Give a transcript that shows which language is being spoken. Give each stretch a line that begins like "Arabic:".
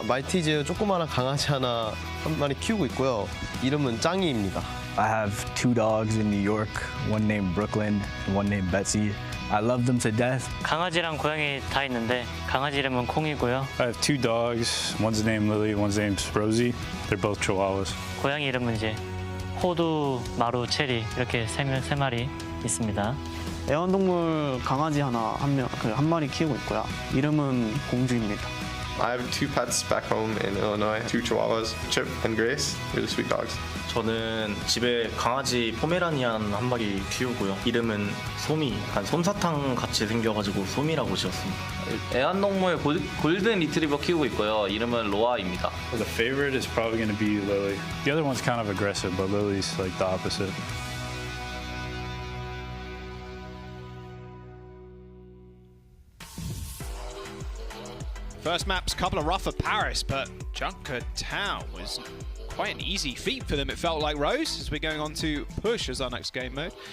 Korean: 말티즈 조그마한 강아지 한 마리 키우고 있고요. 이름은 짱이입니다.
English: I have 2 dogs in New York, one named Brooklyn and one named Betsy. I love them to death.
Korean: 강아지랑 고양이 다 있는데 강아지 이름은 콩이고요.
English: I have 2 dogs. One's named Lily, one's named Rosie. They're both Chihuahuas.
Korean: 고양이 이름은 이제 호두, 마루, 체리 이렇게 세 마리 있습니다. 애완동물 강아지 한 마리 키우고 있고요. 이름은 공주입니다.
English: I have 2 pets back home in Illinois. 2 Chihuahuas, Chip and Grace. Really sweet dogs.
Korean: 저는 집에 강아지 포메라니안 한 마리 키우고요. 이름은 소미, 약간 솜사탕 같이 생겨가지고 소미라고 지었습니다. 애완동물 골든 리트리버 키우고 있고요. 이름은 로아입니다.
English: The favorite is probably going to be Lily. The other one's kind of aggressive, but Lily's like the opposite. First map's a couple of rough for Paris, but Junkertown was quite an easy feat for them, it felt like, Rose, as we're going on to push as our next game mode.